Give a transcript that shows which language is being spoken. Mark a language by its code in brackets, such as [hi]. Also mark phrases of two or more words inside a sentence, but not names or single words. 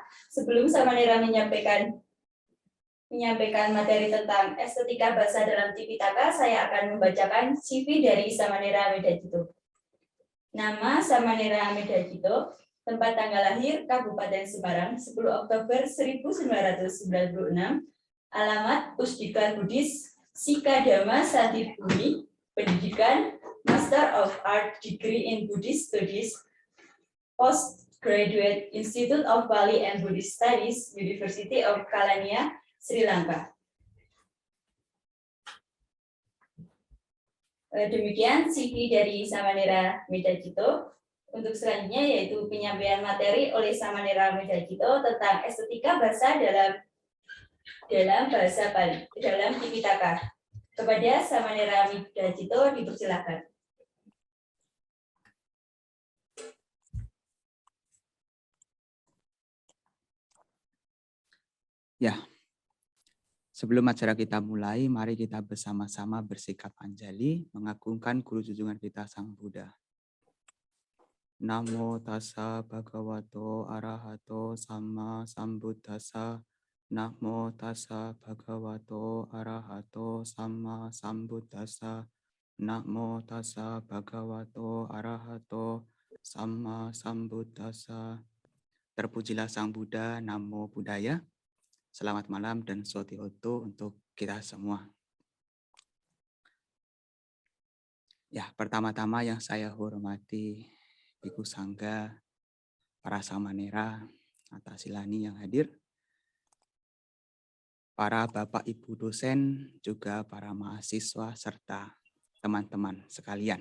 [id] Sebelum Samanera menyampaikan materi tentang estetika bahasa dalam Tipitaka, saya akan membacakan CV dari Samanera Medadito. Nama Samanera Medadito, tempat tanggal lahir Kabupaten Semarang, 10 Oktober 1996, alamat Pusdikar Buddhis Sikadama Satibumi, pendidikan Master of Art Degree in Buddhist Studies, Postgraduate Institute of Pali and Buddhist Studies, University of Kelaniya, Sri Lanka. Demikian CV dari Samanera Medadito. Untuk selanjutnya yaitu penyampaian materi oleh Samanera Medadito tentang estetika bahasa dalam bahasa Pali, dalam Tipitaka. Kepada Samanera Medadito dipersilakan. Ya, sebelum acara kita mulai, mari kita bersama-sama bersikap anjali, mengagungkan guru junjungan kita Sang Buddha. [pi] Namo tassa bhagavato arahato sama sambuddhassa. Namo tassa bhagavato arahato sama sambuddhassa. Namo tassa bhagavato arahato sama sambuddhassa. [id] Terpujilah Sang Buddha, [pi] Namo Buddhaya. [id] Selamat malam dan Soti-Hotu untuk kita semua. Ya, pertama-tama yang saya hormati Biku Sangga, para Samanera, Atasilani yang hadir, para Bapak Ibu dosen, juga para mahasiswa serta teman-teman sekalian.